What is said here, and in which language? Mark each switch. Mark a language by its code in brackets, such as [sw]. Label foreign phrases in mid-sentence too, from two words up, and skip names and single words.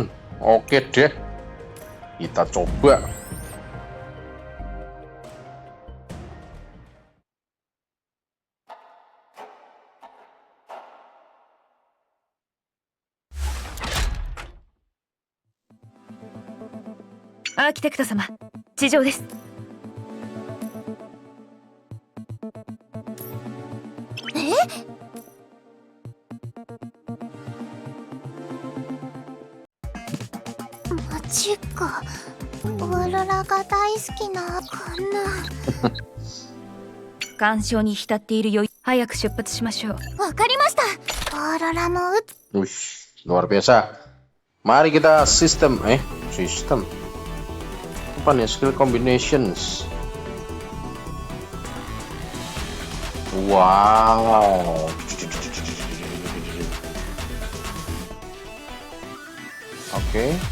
[id] Oke deh, kita coba. [ja] Architect 様、地上です。マジか。オーロラが大好きなこんな。干渉に浸っている余裕。早く出発しましょう。わかりました。オーロラも [id] Luar biasa. Mari kita sistem apa nih, [en] skill combinations. [id] Wow. Oke.